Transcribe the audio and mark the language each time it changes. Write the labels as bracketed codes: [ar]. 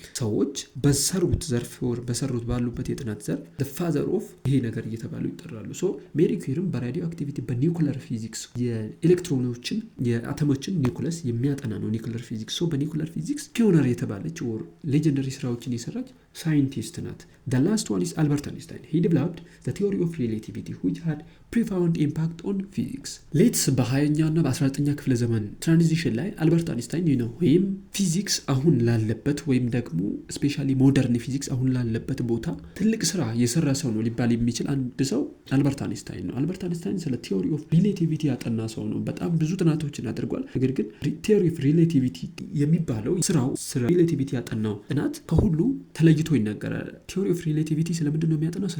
[am] ሰዎች በሰሩት ዘርፍ ኦር በሰሩት ባሉበት የጥናት ዘርፍ [en] the father of [am] ይሄ ነገር እየተባሉ ይጠራሉ። ሜሪ ኪርም በራዲዮ አክቲቪቲ በኒውክሊየር ፊዚክስ የኤሌክትሮኖችን የአተሞችን ኒውክለስ የሚያጠና ነው ኒውክሊየር ፊዚክስ። በኒውክሊየር ፊዚክስ ፒዮነር የተባለች ኦር ሌጀንደሪ ስራዎችን የሰራች ሳይንቲስት ናት። [en] the last one is Albert Einstein. He developed the theory of relativity which had profound impact on physics. [am] ሌትስ በ20ኛው እና በ19ኛ ክፍለ ዘመን ትራንዚሽን ላይ አልበርት አንስታይን ነው ወይም ፊዚክስ አሁን ላለበት ወይም ደግሞ ስፔሻሊ ሞደርን ፊዚክስ አሁን ላለበት ቦታ ትልቅ ስራ የሰራ ሰው ነው ሊባል የሚችል አንድ ሰው አልበርት አንስታይን ነው። አልበርት አንስታይን ስለ ቲዮሪ ኦፍ ሪሌቲቪቲ ያጠና ሰው ነው። በጣም ብዙ ጥናቶችን አድርጓል። ነገር ግን ቲዮሪ ኦፍ ሪሌቲቪቲ የሚባለው ስራው ስለ ሪሌቲቪቲ ያጠናው ጥናት ከሁሉ ተለይቶ ይነገራል። ቲዮሪ ኦፍ ሪሌቲቪቲ ስለምንድን ነው የሚያጠናው?